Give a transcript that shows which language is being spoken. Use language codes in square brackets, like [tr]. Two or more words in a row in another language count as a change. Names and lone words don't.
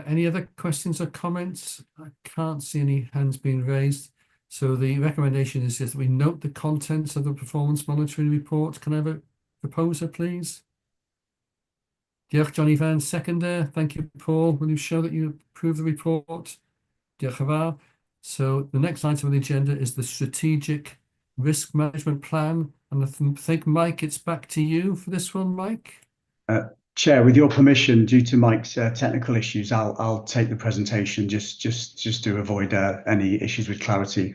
[en] Any other questions or comments? I can't see any hands being raised. So the recommendation is that we note the contents of the performance monitoring report. Can I have a proposer, please? Diolch, Johnny Van, seconder. Thank you, Paul. Will you show that you approve the report? [cy] Diolch yn fawr. [en] So the next item on the agenda is the strategic risk management plan. And I think, Mike, it's back to you for this one, Mike. Chair, with your permission, due to Mike's technical issues, I'll take the presentation just to avoid any issues with clarity.